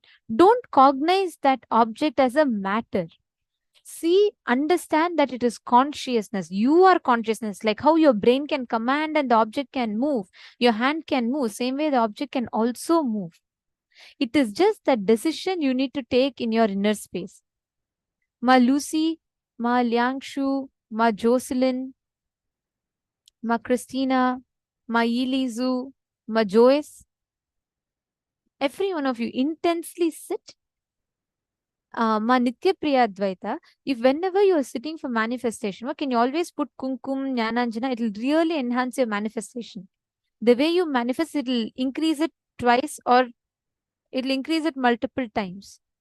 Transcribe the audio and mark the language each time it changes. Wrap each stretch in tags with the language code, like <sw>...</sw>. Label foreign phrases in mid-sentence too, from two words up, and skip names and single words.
<en>Don't cognize that object as a matter. See, understand that it is consciousness. You are consciousness, like how your brain can command and the object can move. Your hand can move. Same way the object can also move. It is just that decision you need to take in your inner space. Ma Lucy, Ma Liangshu, Ma Jocelyn, Ma Christina, Ma Yilizu, Ma Joyce. Every one of you intensely sit. Ma Nitya Priya Advaita, if whenever you are sitting for manifestation, can you always put Kumkum, Jnananjana? It will really enhance your manifestation. The way you manifest, it will increase it twice or it will increase it multiple times.</en>